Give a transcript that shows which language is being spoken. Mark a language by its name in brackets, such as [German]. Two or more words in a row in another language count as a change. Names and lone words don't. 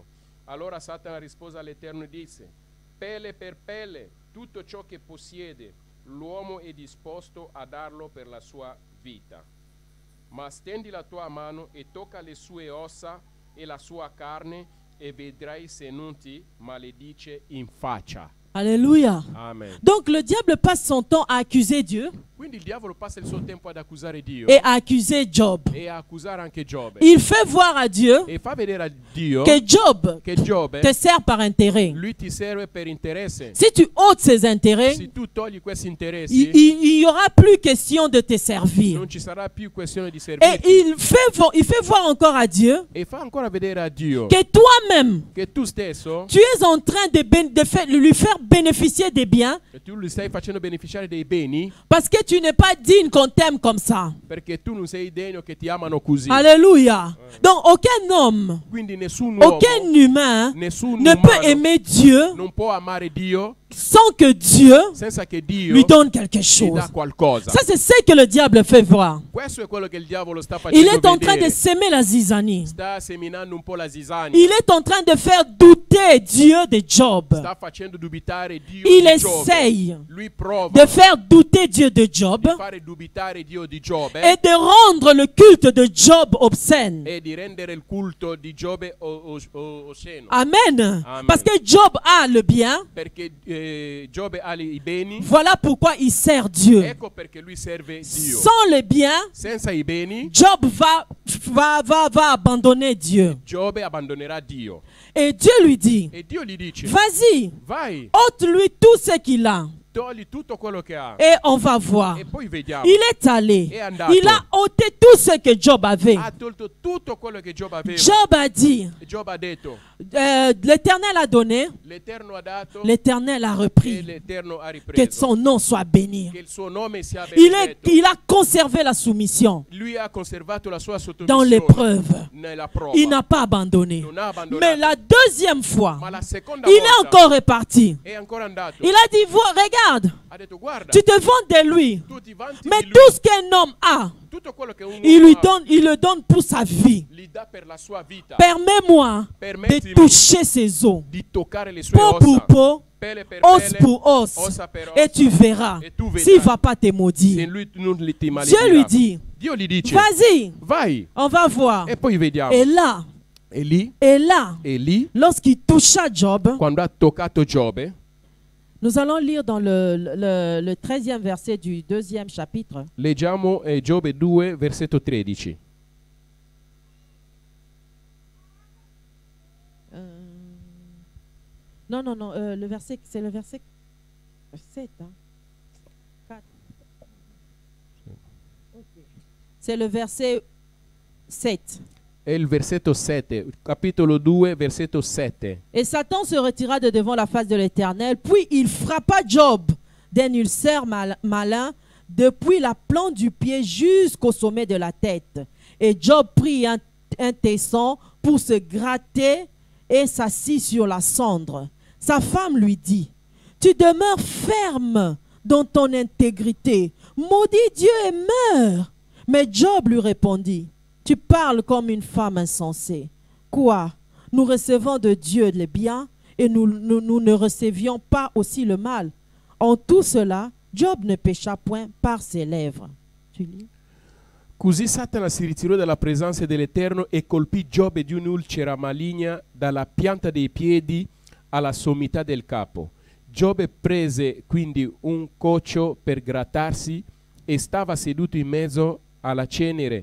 [Italian] Allora Satana rispose all'Eterno e disse, pelle per pelle, tutto ciò che possiede, l'uomo è disposto a darlo per la sua vita. Ma stendi la tua mano e tocca le sue ossa e la sua carne e vedrai se non ti maledice in faccia. [French] Alléluia. Amen. Donc le diable passe son temps à accuser Dieu [Italian] Quindi il diavolo passa il suo tempo ad accusare Dio [French] et à accuser Job. [Italian] e a accusare anche Giobbe [French] Il fait voir à Dieu [Italian] e fa vedere a Dio [French] que Job [Italian] che Giobbe [French] te sert par intérêt. [Italian] lui ti serve per interesse. [French] Si tu ôtes ses intérêts, [Italian] Se tu togli questi interessi [French] il y aura plus question de te servir. [Italian] non ci sarà più questione di [French] Et [Italian] servirti. [French] il fait voir encore à Dieu [Italian] E fa ancora vedere a Dio [French] que toi-même, [Italian] che tu stesso [French] tu es en train de lui faire bénéficier des biens [Italian] che tu li stai facendo beneficiare dei beni [French] parce que tu n'es pas digne qu'on t'aime comme ça. [Italian] perché tu non sei degno che ti amano così. [French] Alléluia. Donc aucun homme, [Italian] Quindi nessun uomo, [French] aucun humain [Italian] nessun [French] ne peut [Italian] umano [French] aimer Dieu [Italian] non può amare Dio [French] sans que Dieu [Italian] senza che Dio [French] lui donne quelque [Italian] gli [French] chose. [Italian] dà qualcosa. [French] Ça, c'est ce que le diable fait voir. [Italian] Questo è quello che il diavolo sta facendo [French] Il est en train de [Italian] vedere. [French] s'aimer la zizanie. [Italian] Sta seminando un po' la zizania. [French] Il est en train de faire douter Dieu de Job. [Italian] Sta facendo dubitare Dio [French] Il [Italian] di Giobbe. [French] essaye [Italian] Lui prova [French] de faire douter Dieu de Job [Italian] di fare dubitare Dio di Giobbe [French] et de rendre le culte de Job obscène. [Italian] e di rendere il culto di Giobbe osceno. [French] Amen. [Italian] Amen. [French] Parce que Job a le bien. [Italian] Perché Giobbe ha i beni. [French] Voilà pourquoi il sert Dieu. [Italian] Ecco perché lui serve Dio. [French] Sans le bien, [Italian] Senza i beni, [French] Job va abandonner Dieu. [Italian] Giobbe abbandonerà Dio. [French] Et Dieu lui dit, [Italian] E Dio gli dice, [French] vas-y, [Italian] vai, [French] ôte-lui tout ce qu'il a. [Italian] togli tutto quello che ha. [French] Et on va voir. [Italian] E poi vediamo. [French] Il est allé. [Italian] È andato. [French] Il a ôté tout ce que Job avait. [Italian] Ha tolto tutto quello che Giobbe aveva. [French] Job a dit, [Italian] E Giobbe ha detto, [French] L'Éternel a donné, [Italian] l'Eterno ha dato [French] l'Éternel a [Italian] e [French] repris. [Italian] l'Eterno ha [French] Que [Italian] ripreso. [French] son nom soit béni. [Italian] Che il suo nome sia [French] Il [Italian] benedetto. [French] a conservé la soumission [Italian] Lui ha conservato la sua [French] dans [Italian] sottomissione [French] l'épreuve. [Italian] nella prova. [French] Il n'a pas abandonné. [Italian] Non ha abbandonato. [French] Mais la deuxième fois, [Italian] Ma la seconda [French] il est [Italian] volta [French] encore reparti. [Italian] è ancora andato. [French] Il a dit, regarde, [Italian] Ha detto guarda, [French] tu te vantes de lui. [Italian] tu ti vanti [French] Mais [Italian] di lui. [French] tout ce qu'un homme a, [Italian] Tutto quello che un [French] il [Italian] uomo [French] le donne pour sa vie. [Italian] gli dà per la sua vita. [French] Permets-moi de [Italian] Permettimi [French] toucher ses os. [Italian] di toccare le sue [French] Peau pour [Italian] ossa. [French] peau, [Italian] Pelle per [French] os [Italian] pelle, [French] pour os. [Italian] ossa per [French] Et [Italian] ossa. [French] tu verras. Et tu verras. S'il ne va pas te [Italian] Se [French] maudire. [Italian] lui non ti [French] Dieu lui [Italian] maledirà. [French] dit, [Italian] Dio gli dice [French] vas-y, [Italian] vai [French] on va voir. [Italian] e poi vediamo. [French] Et là, [Italian] E lì [French] lorsqu'il toucha Job, [Italian] quando ha toccato Giobbe, [French] nous allons lire dans le 13e verset du 2e chapitre. [Italian] leggiamo Giobbe 2 versetto 13. [French] Non, le verset, c'est le verset 7. Hein? 4. Okay. C'est le verset 7. [Italian] È il versetto 7, capitolo 2, versetto 7. [French] Et Satan se retira de devant la face de l'Éternel, puis il frappa Job d'un ulcère malin depuis la plante du pied jusqu'au sommet de la tête. Et Job prit un tesson pour se gratter et s'assit sur la cendre. Sa femme lui dit, « Tu demeures ferme dans ton intégrité. Maudis Dieu et meurs. » Mais Job lui répondit, « Tu parles comme une femme insensée. Quoi? Nous recevons de Dieu le bien et nous ne recevions pas aussi le mal. En tout cela, Job ne pécha point par ses lèvres. » Tu lis? [Italian] Così Satana si ritirò dalla presenza dell'Eterno e colpì Giobbe di un'ulcera maligna dalla pianta dei piedi alla sommità del capo. Giobbe prese quindi un coccio per grattarsi e stava seduto in mezzo alla cenere.